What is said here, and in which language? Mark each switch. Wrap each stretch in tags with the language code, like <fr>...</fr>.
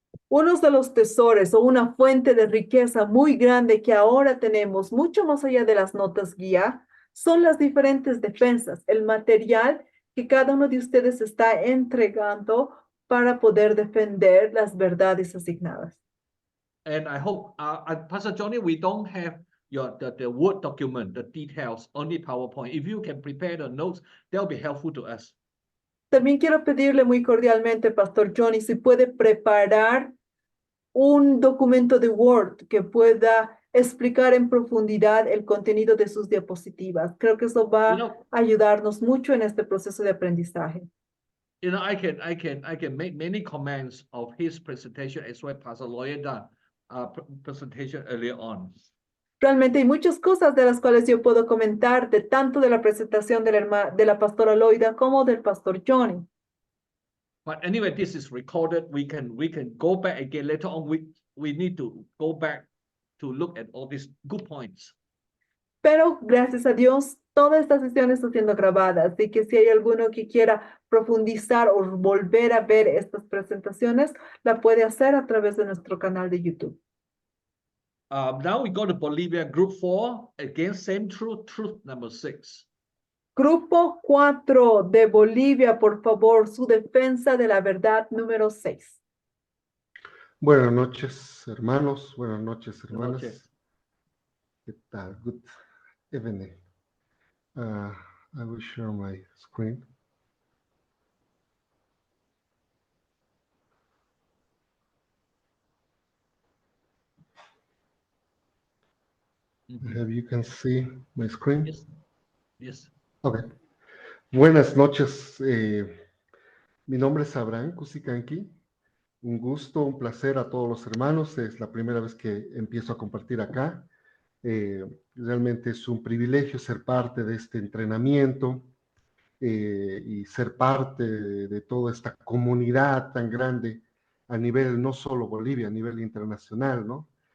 <es>Uno de los tesoros o una fuente de riqueza muy grande que ahora tenemos, mucho más allá de las notas guía, son las diferentes defensas, el material que cada uno de ustedes está entregando para poder defender las verdades asignadas.</es> <en>And I hope, Pastor Johnny, we don't have the Word document, the details, only PowerPoint. If you can prepare the notes, they'll be helpful to us.</en> <es>También quiero pedirle muy cordialmente, Pastor Johnny, si puede preparar un documento de Word que pueda explicar en profundidad el contenido de sus diapositivas. Creo que eso va a ayudarnos mucho en este proceso de aprendizaje.</es> <en>I can make many comments of his presentation as well, Pastor Lawyer done presentation earlier on.</en> <es>Realmente hay muchas cosas de las cuales yo puedo comentar, de tanto de la presentación de la pastora Loida como del pastor Johnny.</es> <en>But anyway, this is recorded. We can go back again later on. We need to go back to look at all these good points.</en> <es>Pero gracias a Dios, toda esta sesión está siendo grabada, así que si hay alguno que quiera profundizar o volver a ver estas presentaciones, la puede hacer a través de nuestro canal de YouTube.</es> <en>Now we go to Bolivia, Group 4. Again, same truth number 6.</en> <es>Grupo 4 de Bolivia, por favor, su defensa de la verdad número 6. Buenas noches, hermanos. Buenas noches, hermanas. noches. ¿Qué tal?</es> <en>Good evening. I will share my screen. Have you can see my screen? Yes. Yes.</en> <es>Okay. Buenas noches. Mi nombre es Abraham Cusicanqui. Un gusto, un placer a todos los hermanos. Es la primera vez que empiezo a compartir acá. Realmente es un privilegio ser parte de este entrenamiento y ser parte de toda esta comunidad tan grande a nivel no solo Bolivia, a nivel internacional, ¿no?</es>